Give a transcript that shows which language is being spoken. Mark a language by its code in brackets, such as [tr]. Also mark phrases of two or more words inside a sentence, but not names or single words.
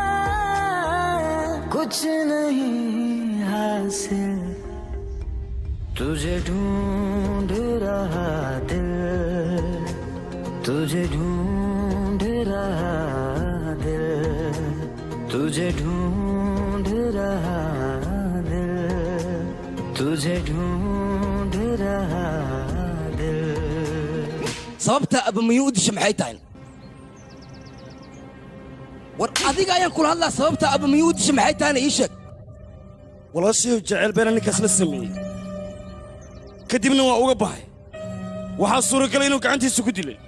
[hi] कुछ नहीं हासिल तुझे ढूंढ रहा दिल तुझे ढूंढ रहा दिल तुझे ढूंढ रहा दिल तुझे ढूंढ रहा [so] sababta abamiyuu u disha maxay tahay war adiga ayaan kula hadlaa sababta abamiyuu u disha maxay tahayna ii sheeg walaashayow jecel beena ninkaas la sameeyey kadibna waa uga baxay waxaa suuragalay inuu gacantiisa ku dilay